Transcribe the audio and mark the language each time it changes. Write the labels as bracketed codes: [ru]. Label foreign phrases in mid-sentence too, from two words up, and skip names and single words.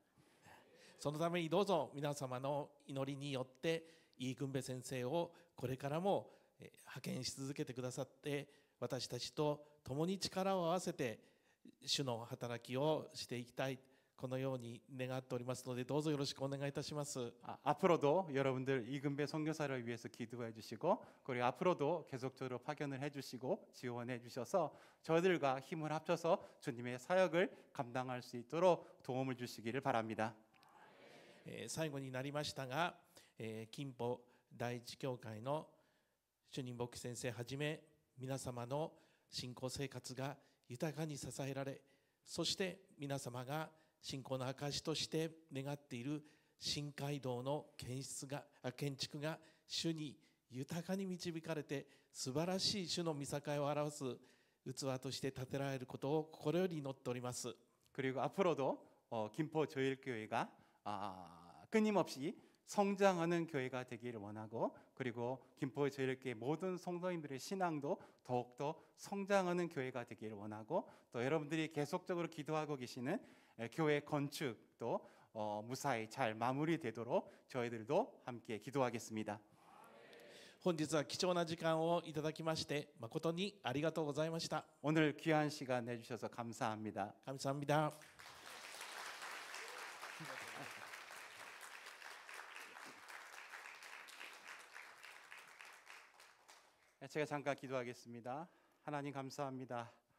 [ja] そのためにどうぞ皆様の祈りによってイーグンベ先生をこれからも派遣し続けてくださって、私たちと共に力を合わせて主の働きをしていきたい、このように願っておりますので、どうぞよろしくお願いいたします。 [ko] 앞으로도 여러분들 이금배 선교사를 위해서 기도해 주시고, 그리고 앞으로도 계속적으로 파견을 해 주시고 지원해 주셔서 저희들과 힘을 합쳐서 주님의 사역을 감당할 수 있도록 도움을 주시기를 바랍니다. [ja] 最後になりましたが、金浦第一教会の主任牧師先生はじめ皆様の信仰生活が豊かに支えられ、そして皆様が信仰の証として願っている新街道の建築が主に豊かに導かれて、素晴らしい主の御栄を表す器として建てられることを心より祈っております。 [ko] 그리고 앞으로도 김포조일교회가 끊임없이 성장하는 교회가 되기를 원하고, 그리고 김포조일교회 모든 성도님들의 신앙도 더욱더 성장하는 교회가 되기를 원하고, 또 여러분들이 계속적으로 기도하고 계시는 교회 건축도 무사히 잘 마무리되도록 저희들도 함께 기도하겠습니다. [ja] 本日は貴重な時間をいただきまして誠にありがとうございました。 [ko] 오늘 귀한 시간 내주셔서 감사합니다. 감사합니다. 제가 잠깐 기도하겠습니다. 하나님 감사합니다.